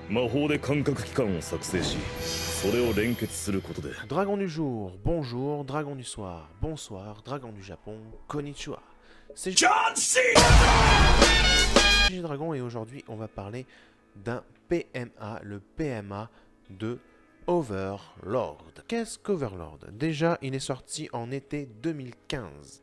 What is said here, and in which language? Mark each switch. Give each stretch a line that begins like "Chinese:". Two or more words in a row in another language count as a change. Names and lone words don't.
Japanese: 法で感覚器官を作成し、それを連結することで。
French: Dragon du jour, bonjour, dragon du soir, bonsoir, dragon du Japon, konnichiwa. C'est John C. Dragon et aujourd'hui on va parler d'un PMA, le PMA de Overlord. Qu'est-ce qu'Overlord? Déjà, il est sorti en été 2015.